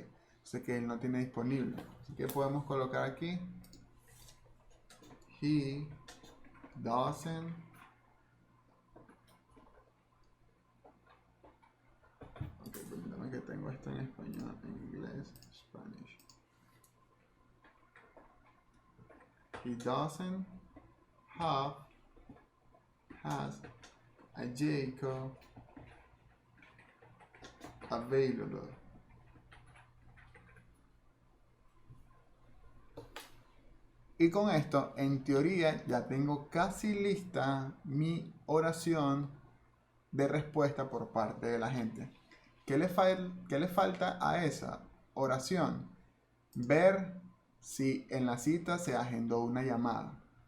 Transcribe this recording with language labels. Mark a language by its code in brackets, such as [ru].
[es] O sea que él no tiene disponible. Así que podemos colocar aquí: [en] he doesn't [es] permítame que tengo esto en español, en inglés, Spanish. [en] He doesn't has a Jayco available. [es] Y con esto, en teoría, ya tengo casi lista mi oración de respuesta por parte de la gente. ¿Qué le falta a esa oración? Ver si en la cita se agendó una llamada.